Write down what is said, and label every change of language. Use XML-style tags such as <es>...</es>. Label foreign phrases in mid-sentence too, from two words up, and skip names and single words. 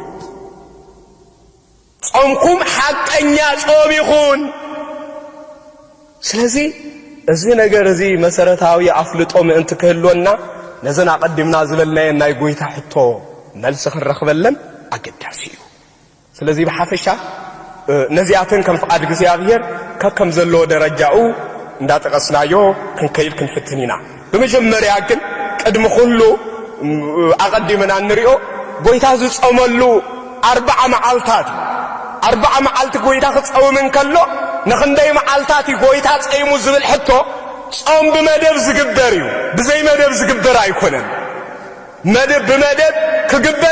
<ti>ጾምኩም ሓቀኛ ጾም ይኹን ስለዚህ እዚ ነገር እዚ መሰረታዊ አፍልጦ ምእንቲ ክህልወና ነዘና ቀድምና ዝበልናየ ናይ ጎይታ ሕቶ መልስ ክንረኽበለን ኣገዳሲ እዩ ስለዚህ በሓፈሻ ነዚያትን ከም ፍቃድ እግዚአብሔር ከከም ዘሎ ደረጃኡ እንዳጠቀስናዮ ክንከይድ ክንፍትን ኢና በመጀመሪያ ግን ቅድም ሁሉ አቀድመና ንሪኦ ጎይታ ዝጾመሉ 40 መዓልታት 40 መዓልት ጎይታ ክጸውም እንከሎ ንኽንደይ መዓልታት ጎይታ ጸይሙ ዝብል ሕቶ ጾም ብመደብ ዝግበር እዩ ብዘይ መደብ ዝግበር ኣይኮነን መደብ ብመደብ ክግበር</ti>